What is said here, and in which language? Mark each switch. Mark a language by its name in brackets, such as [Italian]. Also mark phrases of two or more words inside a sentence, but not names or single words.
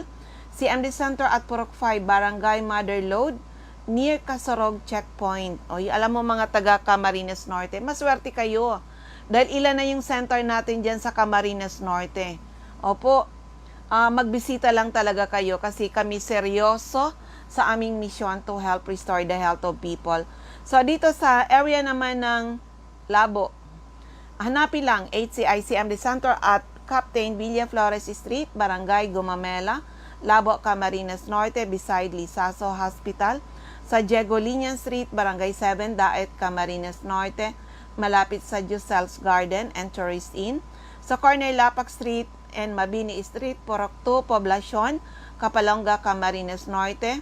[Filipino] CMD Center at Purok 5, Barangay Mother Lode, near Kasorog Checkpoint. Alam mo mga taga Camarines Norte, maswerte kayo. Dahil ilan na yung center natin dyan sa Camarines Norte. Opo, magbisita lang talaga kayo kasi kami seryoso sa aming [English] mission to help restore the health of people. [Filipino] So dito sa area naman ng Labo, hanapin lang HCI CMD Center at Captain Villa Flores Street, Barangay Gumamela, Labo, Camarines Norte, beside Lisaso Hospital. Sa Diego-Linian Street, Barangay 7, Daet, Camarines Norte, malapit sa Jusel's Garden and Tourist Inn. Sa corner Lapak Street and Mabini Street, Purok 2, Poblacion, Kapalonga, Camarines Norte.